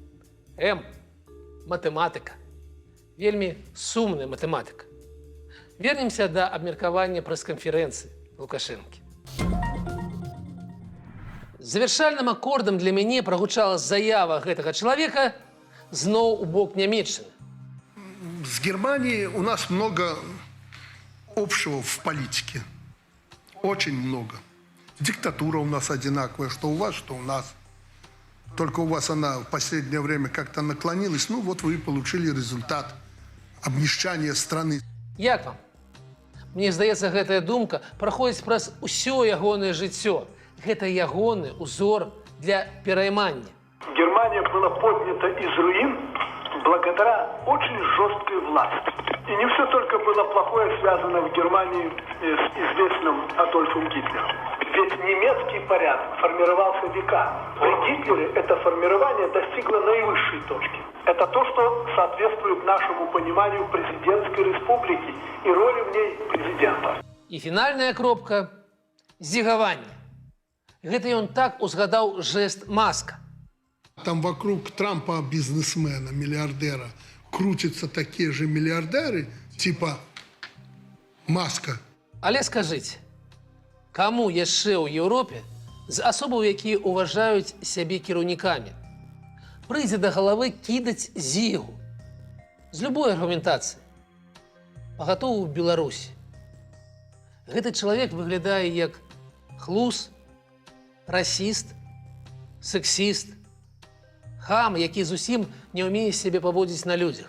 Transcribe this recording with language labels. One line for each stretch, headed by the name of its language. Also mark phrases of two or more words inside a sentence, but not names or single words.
Belarusian: Матэматыка. Вельмі сумная матэматыка. Вернемся до абмеркавання прэс-канферэнцыі Лукашэнкі. Завершальным акордам для мяне прагучала заява гэтага чалавека зноў у бок Нямецчыны.
Russian: С Германией у нас много общего в политике. Очень много. Диктатура у нас одинаковая, что у вас, что у нас. Только у вас она в последнее время как-то наклонилась. Ну вот вы получили результат обнищания страны.
Belarusian: Як вам? Мне здаецца, гэтая думка праходзіць праз усё ягонае жыццё. Гэта ягоны узор для пераймання.
Russian: Германия была поднята из руин благодаря очень жесткой власти. И не все только было плохое связано в Германии с известным Адольфом Гитлером. Ведь немецкий порядок формировался века. При Гитлере это формирование достигло наивысшей точки. Это то, что соответствует нашему пониманию президентской республики и роли в ней президента.
Belarusian: І фінальная кропка – зігаванне. Гэта ён так узгадаў жест Маска.
Russian: Там вокруг Трампа бизнесмена, миллиардера, крутятся такие же миллиардеры, типа Маска.
Belarusian: Але скажыце, каму яшчэ ў Еўропе з асобаў, якія ўважаюць сябе кіраўнікамі, прыйдзе да галавы кідаць зігу з любой аргументацыі? Пагатоў у Беларусі. Гэты чалавек выглядае як хлус, расіст, сексіст, хам, які зусім не ўмее сябе паводзіць на людзях.